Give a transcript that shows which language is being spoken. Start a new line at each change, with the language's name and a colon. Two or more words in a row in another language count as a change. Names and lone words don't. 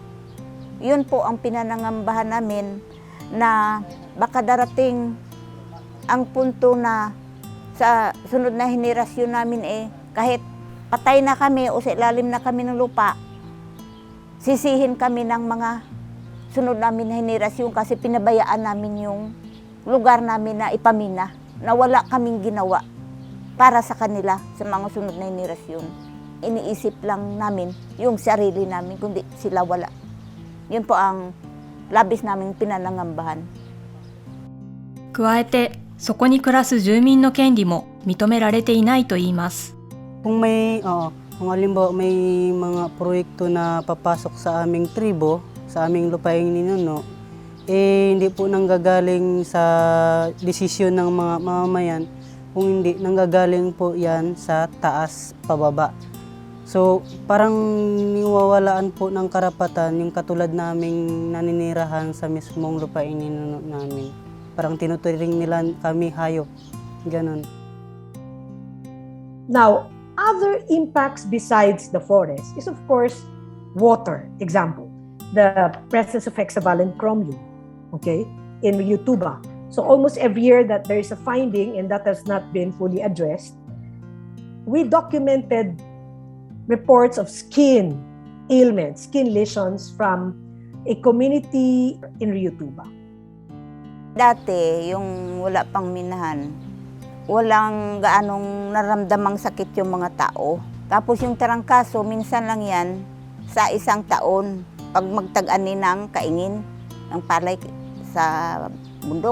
Filipino: Yun po ang pinanangambahan namin na baka darating ang punto na sa sunod na henerasyon namin kahit patay na kami o sa ilalim na kami ng lupa, sisihin kami ng mga sunod namin na henerasyon kasi pinabayaan namin yung lugar namin na ipamina, na wala kaming ginawa para sa kanila, sa mga sunod na henerasyon. Iniisip lang namin yung sarili namin, kundi sila wala. Yun po ang labis naming pinanangambahan.
Japanese: 加えて、そこに暮らす住民の権利も認められていないと言います。
Filipino: Kung kung halimbawa may mga proyekto na papasok sa aming tribo, sa aming lupaing ninuno, hindi po nanggagaling sa desisyon ng mga mamamayan, kung hindi nanggagaling po yan sa taas pababa. So parang niwawalaan po ng karapatan yung katulad naming naninirahan sa mismong lupaing ninuno namin. Parang tinuturing nila kami hayop, ganon.
English: Now, other impacts besides the forest is of course water. Example, the presence of hexavalent chromium, okay, in Yutuba. So almost every year that there is a finding and that has not been fully addressed, we documented reports of skin ailments, skin lesions from a community in Yutuba.
Filipino: Dati, yung wala pang minahan, walang gaanong naramdamang sakit yung mga tao. Tapos yung tarangkaso, minsan lang yan sa isang taon. Pag magtag-ani ng kaingin ng palay sa bundok.